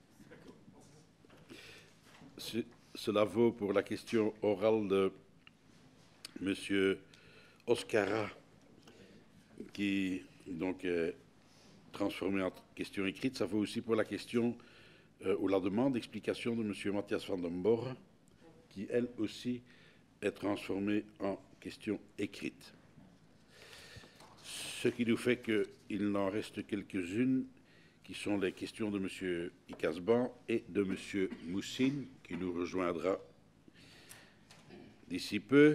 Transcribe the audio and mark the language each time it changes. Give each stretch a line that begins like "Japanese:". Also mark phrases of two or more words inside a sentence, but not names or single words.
French: Cela vaut pour la question orale de M. Oscara, qui donc est transformée en question écrite. Ça vaut aussi pour la question ou la demande d'explication de M. Matthias van den Borre, qui elle aussi est transformée en question écrite. Ce qui nous fait qu'il n'en reste quelques-unes qui sont les questions de M. Icasban et de M. Moussine, qui nous rejoindra d'ici peu.